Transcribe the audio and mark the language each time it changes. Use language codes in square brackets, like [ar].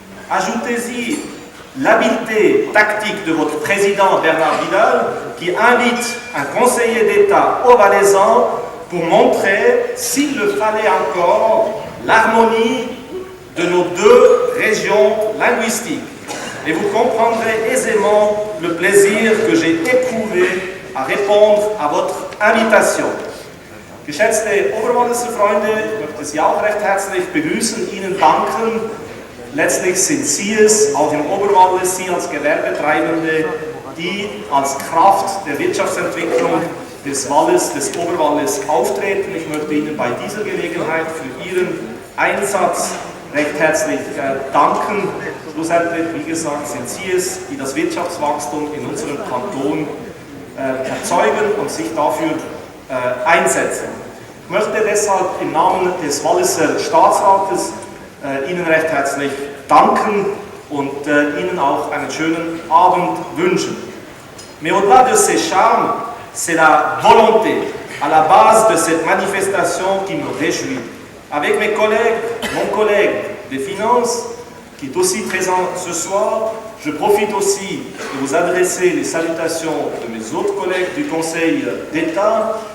[fr] Ajoutez-y l'habileté tactique de votre président Bernard Vidal qui invite un conseiller d'État au Valaisan pour montrer, s'il le fallait encore, l'harmonie de nos deux régions linguistiques. Et vous comprendrez aisément le plaisir que j'ai éprouvé à répondre à votre invitation. [de] Geschätzte Oberwalliser Freunde, ich möchte Sie auch recht herzlich begrüßen, Ihnen danken. Letztlich sind Sie es, auch im Oberwallis, Sie als Gewerbetreibende, die als Kraft der Wirtschaftsentwicklung des Wallis, des Oberwallis auftreten. Ich möchte Ihnen bei dieser Gelegenheit für Ihren Einsatz recht herzlich danken. Schlussendlich, wie gesagt, sind Sie es, die das Wirtschaftswachstum in unserem Kanton erzeugen und sich dafür einsetzen. Ich möchte deshalb im Namen des Walliser Staatsrates Ihnen recht herzlich danken und Ihnen auch einen schönen Abend wünschen. [fr] Mais au-delà de ces charmes, c'est la volonté à la base de cette manifestation qui me réjouit. Avec mes collègues, mon collègue des finances, qui est aussi présent ce soir, je profite aussi de vous adresser les salutations de mes autres collègues du Conseil d'État.